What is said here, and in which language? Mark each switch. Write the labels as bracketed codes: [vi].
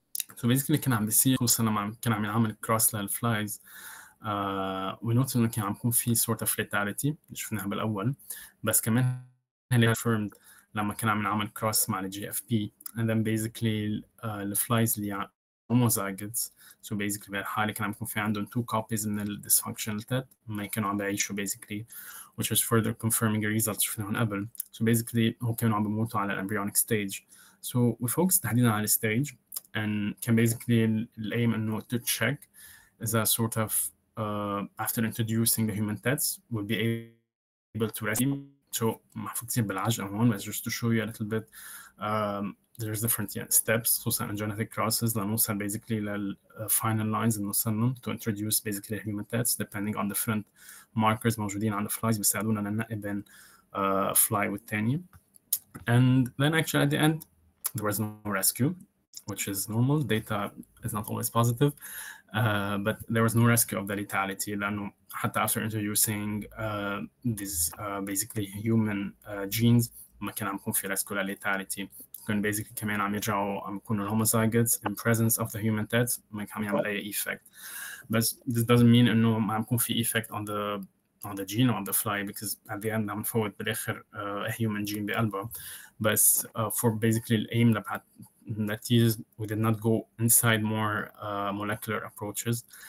[en] So basically [ar] كان عم بيصير خصوصا لما كان عم ينعمل كروس للفلايز [en] we noticed [ar] إنه كان عم يكون في [en] sort of lethality [ar] اللي شفناها بالأول بس كمان هي [en] confirmed [ar] لما كان عم ينعمل كروس مع الجي اف بي [en] and then basically [ar] الفلايز اللي [en] homozygotes. So basically [ar] بهالحالة كان عم يكون في عندهم [en] 2 copies [ar] من ال [en] dysfunctional TET [ar] ما كانوا عم بيعيشوا [en] basically which was further confirming the results [ar] شفناهم قبل. [en] So basically [ar] هم كانوا عم بيموتوا على [en] embryonic stage. So we focused [ar] تحديدا على [en] stage and can basically aim [ar] إنه [en] to check is that sort of after introducing the human TETs we'll be able to rescue. So [ar] محفوظ كتير بالعجقة هون [en] but just to show you a little bit there's different steps [ar] خصوصا [en] in genetic crosses [ar] لنوصل [en] basically [ar] لل [en] final lines [ar] اللي نوصلهم [en] to introduce basically human TETs depending on different markers [ar] موجودين على الفلايز بيساعدونا ننقي بين [en] fly [ar] والتاني. [en] And then actually at the end there was no rescue which is normal. Data is not always positive but there was no rescue of the lethality [ar] لأنه حتى [en] after introducing these basically human genes [ar] ما كان عم يكون في [en] rescue لlethality. [ar] كان [en] basically [ar] كمان عم يرجعوا عم يكونوا [en] homozygotes in presence of the human TETs [ar] ما كان عم يعمل أي [en] effect. But this doesn't mean [ar] إنه ما عم يكون في [en] effect on the genome of the fly because at the end [ar] عم نفوت بالآخر [en] a human gene [ar] بقلبه. بس [en] for basically الaim that is we did not go inside more molecular approaches.